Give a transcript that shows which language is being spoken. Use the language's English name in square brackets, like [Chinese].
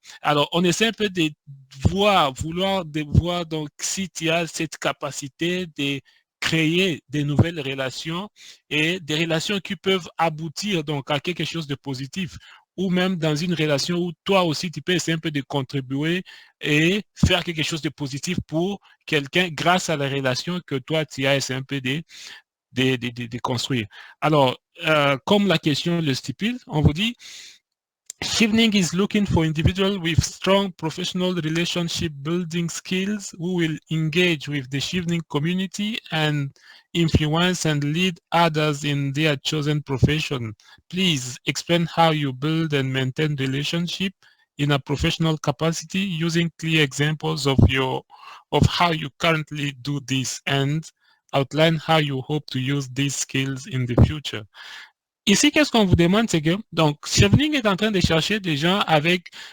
[French] Alors, on essaie un peu de voir donc si tu as cette capacité de créer des nouvelles relations et des relations qui peuvent aboutir donc à quelque chose de positif ou même dans une relation où toi aussi tu peux essayer un peu de contribuer et faire quelque chose de positif pour quelqu'un grâce à la relation que toi tu as essayé un peu de construire. Alors, comme la question le stipule, on vous dit [English] Chevening is looking for individuals with strong professional relationship building skills who will engage with the Chevening community and influence and lead others in their chosen profession. Please explain how you build and maintain relationship in a professional capacity using clear examples of how you currently do this and outline how you hope to use these skills in the future. [French] Ici, qu'est-ce qu'on vous demande, c'est que, donc, Chevening est en train de chercher des gens avec